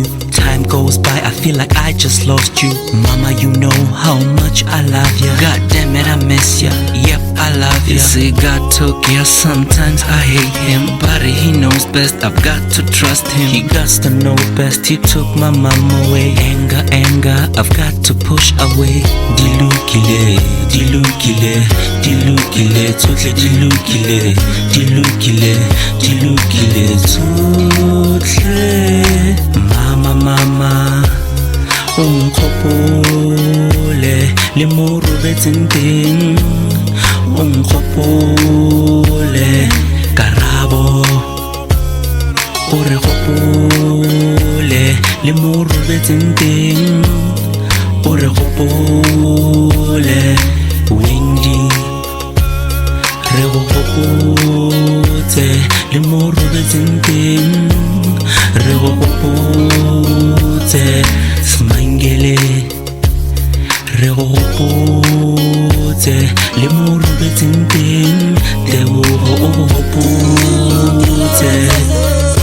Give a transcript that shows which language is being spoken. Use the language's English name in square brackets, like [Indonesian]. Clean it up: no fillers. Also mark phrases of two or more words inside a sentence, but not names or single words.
[English] Time goes by, I feel like I just lost you. Mama, you know how much I love ya. God damn it, I miss ya. Yep, I love ya. You say God took ya, sometimes I hate him, but he knows best, I've got to trust him. He got to know best, he took my mama away. Anger, I've got to push away. [Tswana] Dilokile, dilokile, dilokile, totally dilokile, dilokile, dilokile, totally. Mama, ungkhopole le mo robetseng teng, ungkhopole karabo o re gopole le mo robetseng teng, o re gopole Wendy re go gopotse le mo robetseng teng, re go gopotse Smangele re go gopotse le mo robetseng teng, Tebogo o go gopotse.